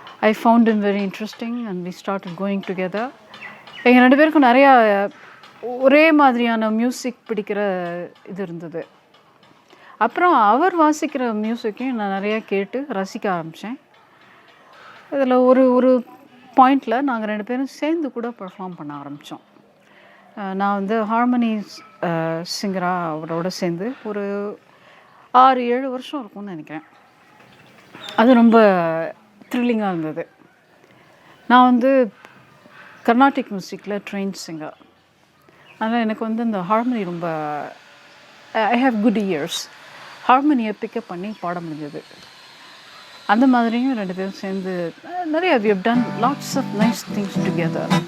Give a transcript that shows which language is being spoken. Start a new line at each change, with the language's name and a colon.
English: I found him very interesting and we started going together.
Tamil: எங்கள் 2 பேருக்கும் நிறையா ஒரே மாதிரியான மியூசிக் பிடிக்கிற இது இருந்தது. அப்புறம் அவர் வாசிக்கிற மியூசிக்கையும் நான் நிறையா கேட்டு ரசிக்க ஆரம்பித்தேன். இதில் ஒரு பாயிண்டில் நாங்கள் 2 பேரும் சேர்ந்து கூட பெர்ஃபார்ம் பண்ண ஆரம்பித்தோம். நான் வந்து ஹார்மனி சிங்கராக அவரோட சேர்ந்து ஒரு 6-7 வருஷம் இருக்கும்னு நினைக்கிறேன். அது ரொம்ப த்ரில்லிங்காக இருந்தது. நான் வந்து கர்நாடிக் மியூசிக்கில் ட்ரெயின் சிங்கர். அதனால் எனக்கு வந்து இந்த ஹார்மனி ரொம்ப
English: I have good ears.
Tamil: ஹார்மனியை pickup பண்ணி பாட முடிஞ்சது. அந்த மாதிரியும் 2 பேரும் சேர்ந்து நிறைய
English: we have done lots of nice things together.